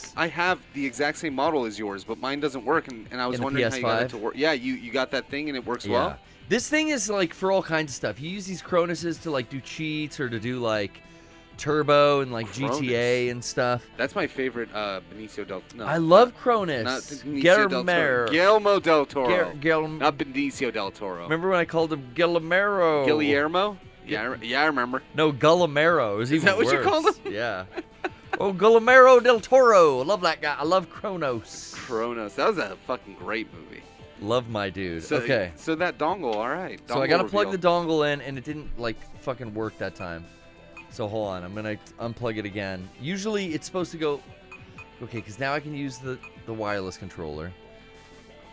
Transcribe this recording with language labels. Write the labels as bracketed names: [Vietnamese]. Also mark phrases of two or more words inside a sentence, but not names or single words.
[English] I have the exact same model as yours, but mine doesn't work, and I was In the wondering how you got it PS5? to work. Yeah, you got that thing and it works well? This thing is for all kinds of stuff. You use these Cronuses to do cheats or to do turbo and GTA and stuff. That's my favorite Benicio del Toro. No, I love Cronus. Not Benicio del Toro. Guillermo del Toro. Not Benicio del Toro. Remember when I called him Guillermo? Guillermo? Yeah, I remember. No, Guillermo. It was even that worse. what you called him? Yeah. Oh, Guillermo del Toro. I love that guy. I love Kronos. That was a fucking great movie. Love my dude. So, okay. So that dongle, all right. So I got to plug the dongle in, and it didn't, fucking work that time. So hold on. I'm going to unplug it again. Usually it's supposed to go... Okay, because now I can use the wireless controller.